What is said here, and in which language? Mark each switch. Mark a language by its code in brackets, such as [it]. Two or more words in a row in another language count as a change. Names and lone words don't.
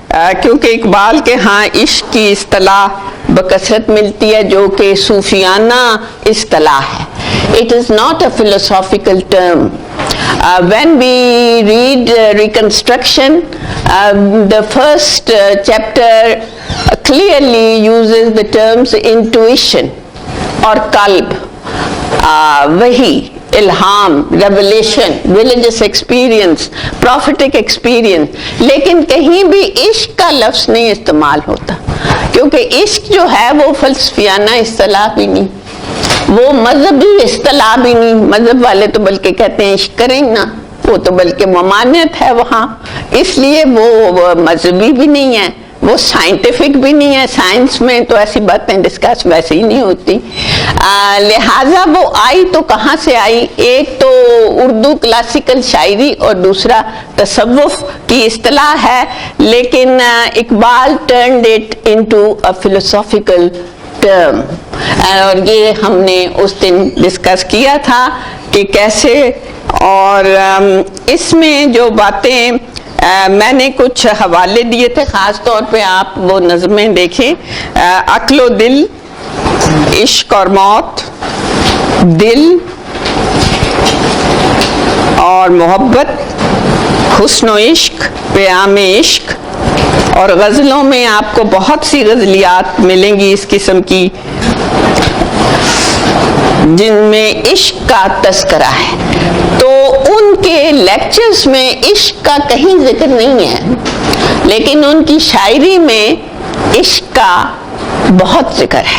[ur] کیونکہ اقبال کے ہاں عشق کی اصطلاح بکثرت ملتی ہے جو کہ صوفیانہ اصطلاح ہے. [en] It is not a philosophical term. When we read Reconstruction, the first chapter clearly uses the terms intuition or qalb, wahi, ilham, revelation, religious experience, prophetic experience. [ur] لیکن کہیں بھی عشق کا لفظ نہیں استعمال ہوتا، کیونکہ عشق جو ہے وہ فلسفیانہ اصطلاح بھی نہیں، وہ مذہبی اصطلاح بھی نہیں. مذہب والے تو بلکہ کہتے ہیں عشق کریں نا، وہ تو بلکہ ممانعت ہے وہاں، اس لیے وہ مذہبی بھی نہیں ہے، وہ سائنٹیفک بھی نہیں ہے. سائنس میں تو ایسی باتیں ڈسکس ویسے ہی نہیں ہوتی. لہٰذا وہ آئی تو کہاں سے آئی؟ ایک تو اردو کلاسیکل شاعری اور دوسرا تصوف کی اصطلاح ہے، لیکن اقبال [en] turned it into a philosophical term. [ur] اور یہ ہم نے اس دن ڈسکس کیا تھا کہ کیسے، اور اس میں جو باتیں میں نے کچھ حوالے دیے تھے، خاص طور پہ آپ وہ نظمیں دیکھیں. عقل و دل، عشق اور موت، دل اور محبت، حسن و عشق، پیام عشق. اور غزلوں میں آپ کو بہت سی غزلیات ملیں گی اس قسم کی جن میں عشق کا تذکرہ ہے. تو ان کے لیکچرز میں عشق کا کہیں ذکر نہیں ہے، لیکن ان کی شاعری میں عشق کا بہت ذکر ہے.